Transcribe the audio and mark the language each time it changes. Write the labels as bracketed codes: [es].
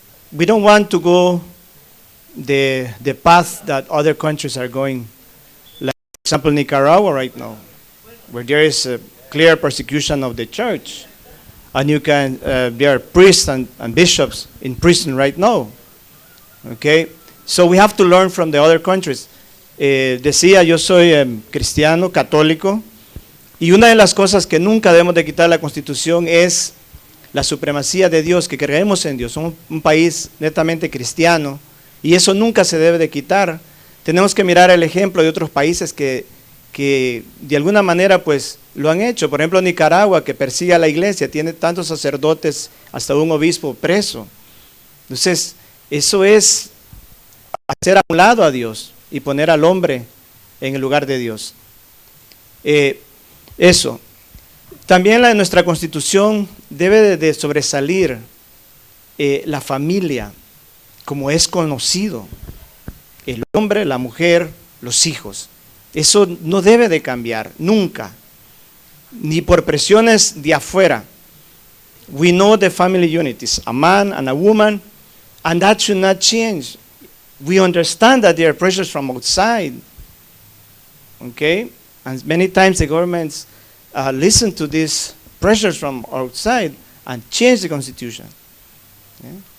[en] We don't want to go the path that other countries are going, like, for example, Nicaragua right now, where there is a clear persecution of the church, and there are priests and bishops in prison right now. Okay, so we have to learn from the other countries. [es] Decía, yo soy cristiano, católico, y una de las cosas que nunca debemos de quitar la Constitución es la supremacía de Dios, que creemos en Dios. Somos un país netamente cristiano, y eso nunca se debe de quitar. Tenemos que mirar el ejemplo de otros países que de alguna manera pues lo han hecho. Por ejemplo, Nicaragua, que persigue a la iglesia, tiene tantos sacerdotes, hasta un obispo preso. Entonces, eso es hacer a un lado a Dios y poner al hombre en el lugar de Dios. Eso. También nuestra Constitución debe de sobresalir la familia, como es conocido. El hombre, la mujer, los hijos. Eso no debe de cambiar, nunca. Ni por presiones de afuera. [en] We know the family unit is a man and a woman, and that should not change. We understand that there are pressures from outside. Okay? And many times the governments listen to these pressures from outside and change the Constitution. Yeah?